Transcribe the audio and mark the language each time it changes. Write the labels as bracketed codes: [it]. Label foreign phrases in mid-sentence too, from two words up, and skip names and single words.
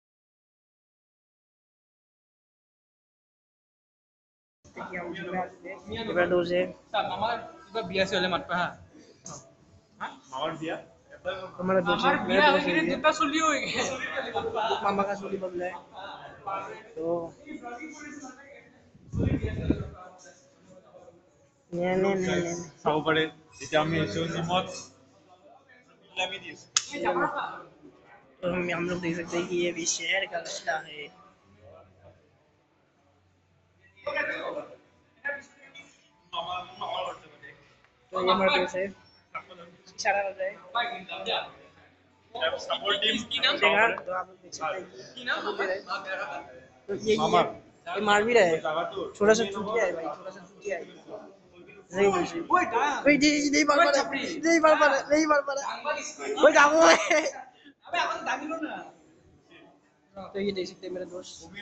[hi] मेरा दोस्त है हमारा दोस्त है, मेरा दोस्त है ये। मामा का चुली बदला है। तो [as] চাব পাৰে এতিয়া আমি আহিছোঁ জিমত আমি দি আছোঁ [hi] तो हम लोग देख सकते हैं कि ये भी शहर का रास्ता है। तो ये हमारा दोस्त है, इशारा कर रहा है। [as] চাপৰ টিম [hi] देखा तो आप लोग देख सकते हैं कि सबूत दे रहे हैं। तो ये मार भी रहा है। छोटा सा चूतिया है भाई, छोटा सा चूतिया है। नहीं नहीं मार पा रहा, नहीं मार पा रहा, नहीं मार पा रहा। वो जाओ है। तो ये देख सकते हैं मेरा दोस्त।